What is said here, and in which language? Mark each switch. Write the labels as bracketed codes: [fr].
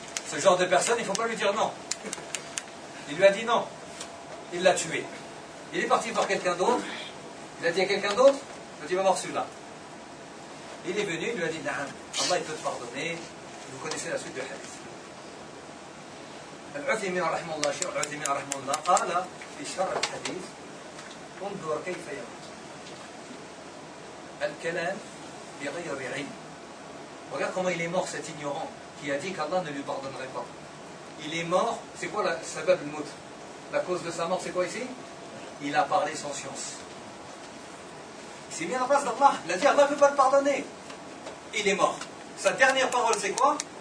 [fr] Ce genre de personne, il ne faut pas lui dire non. Il lui a dit non. Il l'a tué. Il est parti voir quelqu'un d'autre. Il a dit à quelqu'un d'autre, il a dit, va voir celui-là. Il est venu, il lui a dit, non, Allah peut te pardonner. Vous connaissez la suite du hadith. [ar] العثيمين رحمه الله شيخ العثيمين رحمه الله قال في شرح الحديث انظر كيف يموت الكلام بغير علم. [fr] Regarde comment il est mort cet ignorant qui a dit qu'Allah ne lui pardonnerait pas. Il est mort, c'est quoi la [ar] sabab al-mout? [fr] La cause de sa mort, c'est quoi ici? Il a parlé sans science. Il s'est mis à la place d'Allah. Il a dit Allah ne peut pas le pardonner. Il est mort. Sa dernière parole, c'est quoi?